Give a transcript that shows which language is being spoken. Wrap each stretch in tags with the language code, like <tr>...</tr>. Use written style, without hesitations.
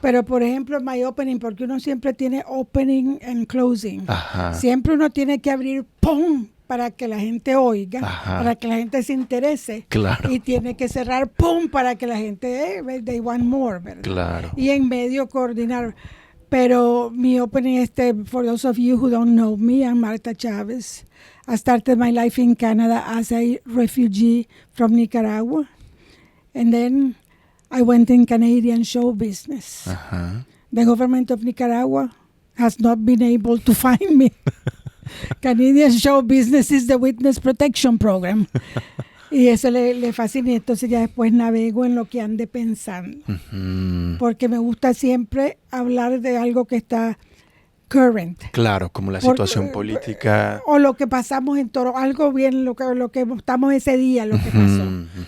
<es>Pero por ejemplo,</es> <en>my opening,</en> <es>porque uno siempre tiene</es> <en>opening and closing. Ajá.</en> <es>Siempre uno tiene que abrir ¡pum! Para que la gente oiga, Ajá. para que la gente se interese. Claro. Y tiene que cerrar ¡pum! Para que la gente,</es> <en>they want more,</en> <es>¿verdad? Claro. Y en medio coordinar. Pero mi</es> <en>opening, for those of you who don't know me, I'm Marta Chavez. I started my life in Canada as a refugee from Nicaragua. And then I went in Canadian show business. Ajá. The government of Nicaragua has not been able to find me. Canadian show business is the witness protection program.</en> <es>Y eso le fascina. Entonces ya después navego en lo que ande pensando. Ujú. Porque me gusta siempre hablar de algo que está current. Claro, como la situación política. O lo que pasamos en Toro, algo bien, lo que estamos ese día, lo que pasó.</es>